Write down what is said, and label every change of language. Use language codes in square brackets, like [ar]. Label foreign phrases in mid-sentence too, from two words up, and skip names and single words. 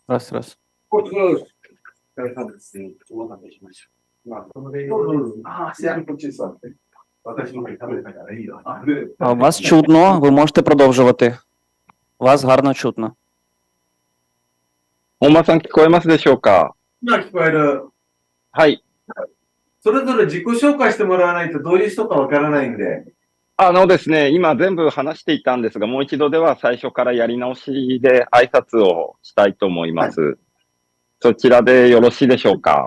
[uk] Раз, раз. [ja] お疲れ様です。お待たせしました。まあ、その例ああ、すいません、こっち座って。私の方に食べれたからいいよ。 [uk] Вас чутно, ви можете продовжувати. Вас гарно чутно. [ja] 本間さん聞こえますでしょうか？今聞こえる。はい。それぞれ自己紹介してもらわないとどういう人かわからないんで。ですね、今全部話していたんですが、もう一度では最初からやり直しで挨拶をしたいと思います。はい、そちらでよろしいでしょうか？